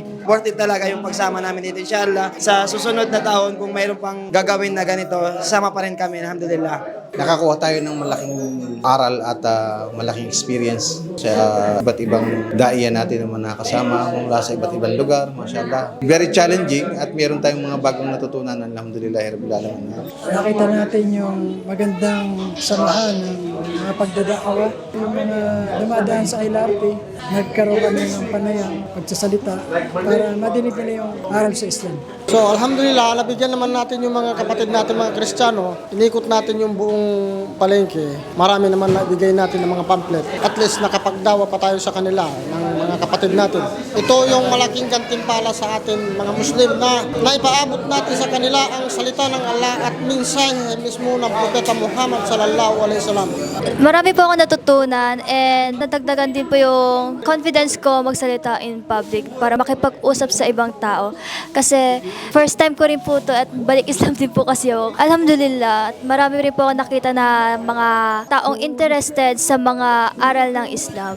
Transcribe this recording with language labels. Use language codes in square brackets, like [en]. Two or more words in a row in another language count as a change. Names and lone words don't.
[en] Worth it [tl] talaga yung pagsama namin dito, inshallah. Sa susunod na taon, kung mayroon pang gagawin na ganito, sama pa rin kami, alhamdulillah. Nakakuha tayo ng malaking aral at malaking experience sa iba't ibang daiya natin na nakasama mula sa iba't ibang lugar, mashallah. [en] Very challenging [tl] at meron tayong mga bagong natutunan, [ar] الحمد لله رب العالمين. [tl] Nakita natin yung magandang samahan ng mga pagdadaawa, yung mga dumadaan sa ILRT, nagkaroon kami ng panayang pagsasalita para madinig nila yung aral sa Islam. So alhamdulillah, nabigyan naman natin yung mga kapatid natin, mga Kristiyano. Inikot natin yung buong palengke. Marami naman naibigay natin ng mga pamphlet. At least nakapagdawa pa tayo sa kanila ng mga kapatid natin. Ito yung malaking gantimpala sa atin mga Muslim na naipaabot natin sa kanila ang salita ng Allah at minsan mismo ng Propeta Muhammad [ar] صلى الله عليه وسلم. [tl] Marami po ako natutunan and nadagdagan din po yung confidence ko magsalita [en] in public [tl] para makipag-usap sa ibang tao. Kasi [en] first time [tl] ko rin po to at balik Islam din po kasi ako. Alhamdulillah, at marami rin po ako nakita na mga taong interested sa mga aral ng Islam.